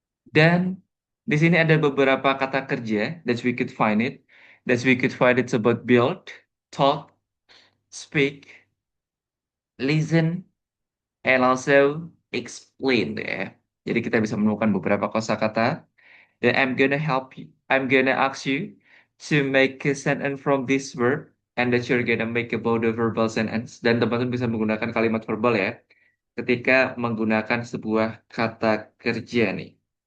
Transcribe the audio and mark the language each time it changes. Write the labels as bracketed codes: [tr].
[id] Dan di sini ada beberapa kata kerja [en] that we could find it. That we could find it about build, talk, speak, listen, and also explain ya. [id] Jadi kita bisa menemukan beberapa kosakata. Dan [en] I'm gonna ask you to make a sentence from this word, and that you're gonna make about the verbal sentence. [id] Dan teman-teman bisa menggunakan kalimat verbal ya, ketika menggunakan sebuah kata kerja nih.